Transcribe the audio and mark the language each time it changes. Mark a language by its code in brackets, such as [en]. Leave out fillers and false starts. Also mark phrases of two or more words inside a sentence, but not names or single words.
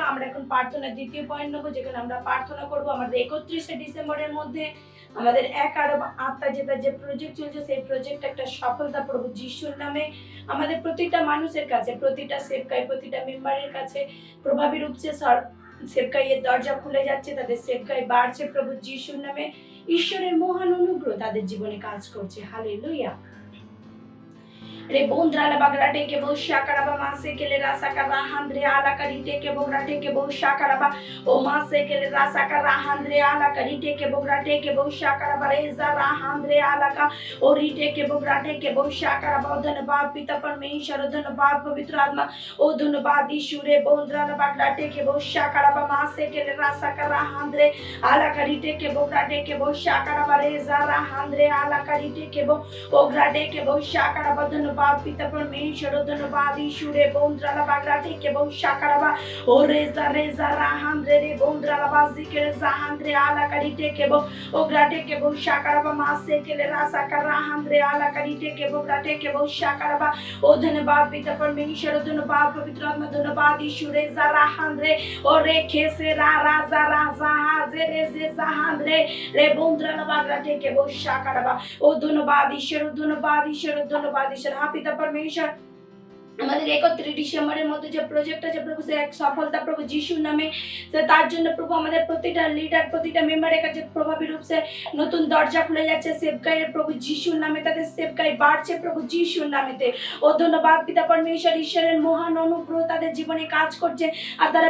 [bn] আমরা এখন প্রার্থনার দ্বিতীয় পয়েন্ট নেব, যেখানে আমরা প্রার্থনা করব আমাদের 31শে ডিসেম্বরের মধ্যে আমাদের এক আরব আত্মা যেটা যে প্রজেক্ট চলছে, সেই প্রজেক্ট একটা সফলতা প্রভু যিশুর নামে। আমাদের প্রতিটা মানুষের কাছে, প্রতিটা সেবকাই, প্রতিটা মেম্বারের কাছে প্রভাবী রূপে সেবকাইয়ের দরজা খুলে যাচ্ছে, তাদের সেবকাই বাড়ছে প্রভু যিশুর নামে। ঈশ্বরের মহান অনুগ্রহ তাদের জীবনে কাজ করছে। হালেলুয়া। Rebondra la bagrate ke bo shakaraba mase ke le rasa kara handre ala karite ke bograte ke bo shakaraba o mase ke le rasa kara handre ala karite ke bograte ke bo shakaraba reza ra handre ala ka orite ke bograte ke bo shakaraba [hi] धन्यवाद पिता परमेश्वर धन्यवाद पवित्र आत्मा ओ धन्यवाद यीशु रे बोंद्रा la bagrate ke bo shakaraba mase ke le rasa kara handre ala karite ke bograte ke bo shakaraba reza ra handre ala karite ke bo ograte ke bo shakaraba धन्यवाद पिता परमेश्वर धन्यवाद यीशु रे बोंद्रा la bagrate ke bo shakaraba o reza reza ra handre re बोंद्रा la bazi ke reza handre ala karite ke bo ograte ke bo shakaraba mase ke le rasa kara handre ala karite ke bo grate ke bo shakaraba o धन्यवाद पिता परमेश्वर धन्यवाद पवित्र आत्मा धन्यवाद यीशु रे जरा handre o re khese ra ra za ze re ze za handre re बोंद्रा la bagrate ke bo shakaraba o धन्यवाद ईश्वर धन्यवाद ईश्वर धन्यवाद ईश्वर हाँ पिता [bn] परमेश्वर আমাদের 31 ডিসেম্বরের মধ্যে যে প্রজেক্ট আছে প্রভু সে এক সফলতা প্রভু যিশুর নামে সে তার জন্য প্রভু আমাদের প্রতিটা লিডার প্রতিটা মেম্বারের কাছে প্রভাবী রূপে নতুন দরজা খুলে যাচ্ছে সেবকাইয়ের প্রভু যিশুর নামে তাদের সেবকাই বাড়ছে প্রভু যিশুর নামেতে ও ধন্যবাদ পিতা পরমেশ্বর ঈশ্বরের মহান অনুগ্রহ তাদের জীবনে কাজ করছে আর তারা